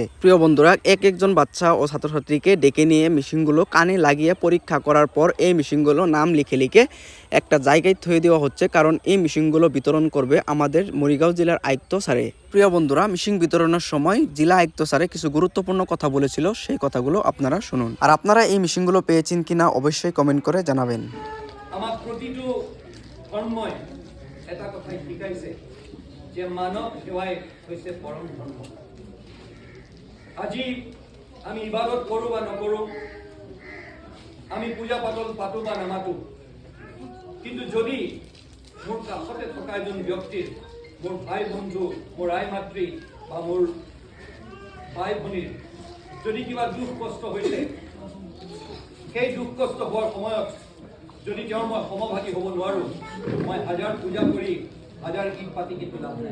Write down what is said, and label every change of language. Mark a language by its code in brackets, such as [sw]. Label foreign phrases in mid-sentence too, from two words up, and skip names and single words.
[bn] প্রিয় বন্ধুরা, একজন বাচ্চা ও ছাত্রছাত্রীকে ডেকে নিয়ে মেশিনগুলো কানে লাগিয়ে পরীক্ষা করার পর এই মেশিনগুলো নাম লিখে লিখে একটা জায়গায় থয়ে দেওয়া হচ্ছে, কারণ এই মেশিনগুলো বিতরণ করবে আমাদের মরিগাঁও জেলার আয়ুক্ত স্যারে। প্রিয় বন্ধুরা, মেশিন বিতরণের সময় জেলা আয়ুক্ত স্যারে কিছু গুরুত্বপূর্ণ কথা বলেছিল, সেই কথাগুলো আপনারা শুনুন। আর আপনারা এই মেশিনগুলো পেয়েছেন কিনা অবশ্যই কমেন্ট করে জানাবেন। [as] আমার প্রতিটো ধর্মই এটা কথাই শিকাইছে যে মানৱ সেৱাই হৈছে পৰম ধৰ্ম। আজি আমি ইবাদত কৰোঁ বা নকৰোঁ, আমি পূজা পাতল পাতোঁ বা নামাতোঁ, কিন্তু যদি মোৰ কাষতে থকা এজন ব্যক্তিৰ, মোৰ ভাই বন্ধু, মোৰ আই মাতৃ বা মোৰ ভাই ভনীৰ যদি কিবা দুখ কষ্ট হৈছে, সেই দুখ কষ্ট হোৱাৰ সময়ত যদি তেওঁৰ মই সমভাগী হ'ব নোৱাৰোঁ, মই হাজাৰ পূজা কৰি হাজাৰ গীত পাতি কিন্তু লাভ নাই।